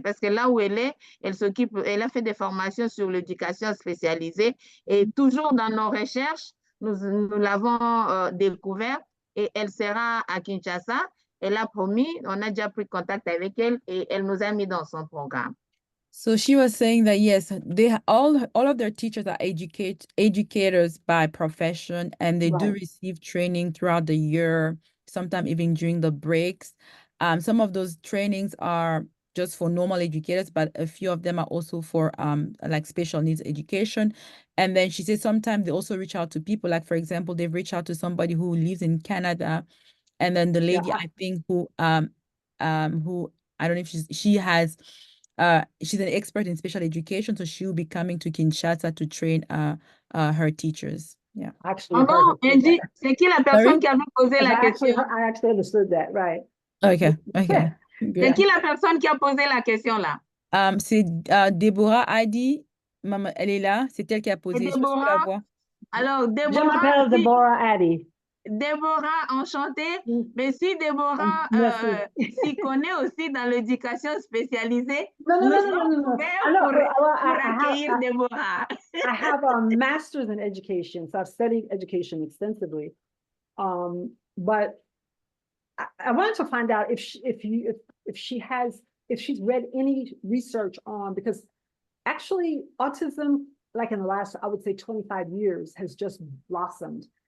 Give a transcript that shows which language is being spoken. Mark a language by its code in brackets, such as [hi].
[fr] Parce que là où elle est, elle a fait des formations sur l'éducation spécialisée et toujours dans nos recherches, nous l'avons découvert et elle sera à Kinshasa. Elle a promis, on a déjà pris contact avec elle et elle nous a mis dans son programme. [en] So she was saying that yes, all of their teachers are educators by profession, and they do receive training throughout the year, sometimes even during the breaks. Some of those trainings are just for normal educators, but a few of them are also for like special needs education. And then she said sometimes they also reach out to people, like for example, they've reached out to somebody who lives in Canada, and then the lady I think who I don't know if she's an expert in special education, so she'll be coming to Kinshasa to train her teachers. Yeah. Actually, [fr] Pardon, Angie, c'est qui la personne qui avait posé la question? [en] I actually understood that, right? Okay. Okay. [fr] C'est qui la personne qui a posé la question là? C'est Déborah Adi. Maman, elle est là. C'est elle qui a posé. Et Déborah? Alors, Je m'appelle Deborah Addy. Déborah, enchantée. Mais si Déborah s'y connaît aussi dans l'éducation spécialisée, nous sommes ouverts pour accueillir Déborah. [en] I have a master's in education, so I've studied education extensively. But I wanted to find out if she's read any research on, because actually autism, like in the last, I would say 25 years, has just blossomed.